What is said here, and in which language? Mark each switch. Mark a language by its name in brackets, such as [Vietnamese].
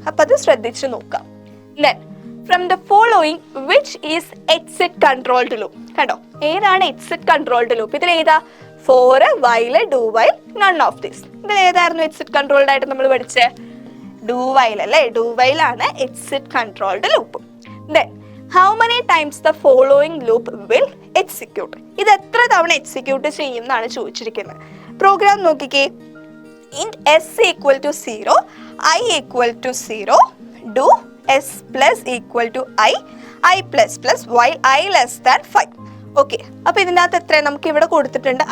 [Malayalam] അപ്പൊ അത് ശ്രദ്ധിച്ചു നോക്കാം. [English] Then from the following which is exit controlled loop. [Malayalam] കണ്ടോ, ഏതാണ് എക്സിറ്റ് കൺട്രോൾഡ് ലൂപ്പ്? ഇതിൽ ഏതാ? Four, while, do while, none of this. ഇതിൽ ഏതായിരുന്നു എക്സിറ്റ് കൺട്രോൾഡ് ആയിട്ട് നമ്മൾ പഠിച്ചത്? ഡു വൈൽ അല്ലേ, ഡു വൈൽ ആണ് exit controlled loop. [English] Then how many times the following loop will execute? [Malayalam] ഇത് എത്ര തവണ എക്സിക്യൂട്ട് ചെയ്യും എന്നാണ് ചോദിച്ചിരിക്കുന്നത്. പ്രോഗ്രാം നോക്കിക്കേ. [English] int s equal to 0, i equal to 0, do s plus equal to i plus plus while i less than 5. [Malayalam] Okay, അപ്പോൾ ഇതിനകത്ത് എത്ര നമുക്ക് ഇവിടെ കൊടുത്തിട്ടുണ്ട്?